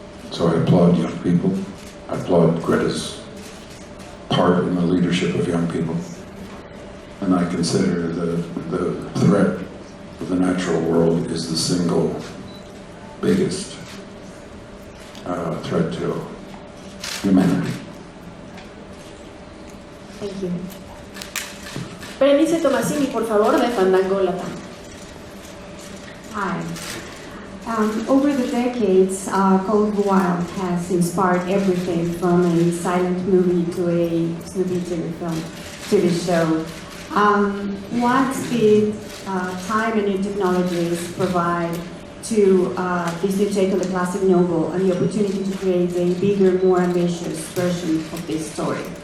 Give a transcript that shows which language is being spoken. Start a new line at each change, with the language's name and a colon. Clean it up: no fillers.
English: So I applaud young people. I applaud Greta's part in the leadership of young people. And I consider the threat of the natural world is the single biggest threat to humanity. Thank you.
Spanish: Berenice Tomasini, por favor, de Fandango Latam.
English: Hi. Over the decades, Call of the Wild has inspired everything from a silent movie to a Snoopy TV show. What did time and new technologies provide to this new take on the classic novel and the opportunity to create a bigger, more ambitious version of this story?